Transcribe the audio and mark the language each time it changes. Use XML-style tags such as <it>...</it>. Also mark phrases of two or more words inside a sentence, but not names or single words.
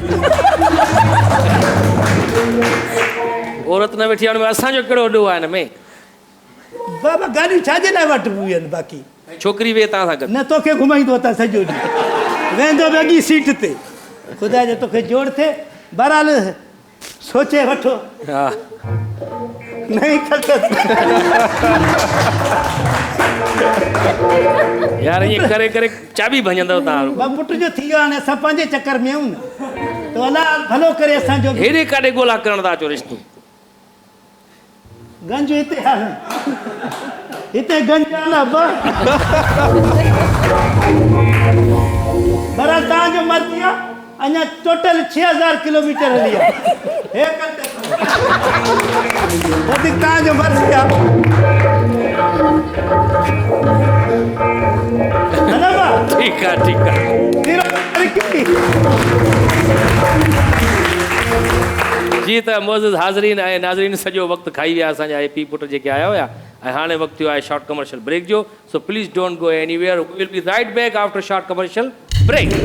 <sd>औरत न वेठी आहे, हुन में असांजो कहिड़ो ॾोह आहे हिन में? बाबा गाॾियूं छाजे लाइ वठिबियूं आहिनि? बाक़ी छोकिरी वेह तव्हां सां गॾु। न तोखे घुमाईंदो त सॼो ॾींहुं वेंदो बि अॻी सीट ते। ख़ुदा जो तोखे जोड़ थिए। बहरहाल सोचे वठो। हा, नहीं कल्टस यार ईअं करे करे चाबी भञंदव तव्हां। बा पुट जो थी वियो हाणे असां पंहिंजे चकर में आहियूं न, त अलाह भलो करे असांजो बि। हेॾे काॾे ॻोल्हा करण था अचो रिश्तो? गंज हिते आहे, हिते गंज आहे। बहरहाल तव्हांजो मर्ज़ी आहे। अञा टोटल 6000 किलोमीटर हली आहे। हे कल्टस वधीक तव्हांजो मर्ज़ी आहे। है ना बा? ठीकु आहे, ठीकु आहे। तेरो तरक्की। जी त मोज़िज़ हाज़रीन ऐं नाज़रीन, सॼो वक़्तु खाई विया असांजा ए पी पुट जेके आया हुया, ऐं हाणे वक़्तु थियो आहे</sd> <en>short commercial break</en> <sd>जो।</sd> <en>so please don't go anywhere, we will be right back after short commercial break.</en>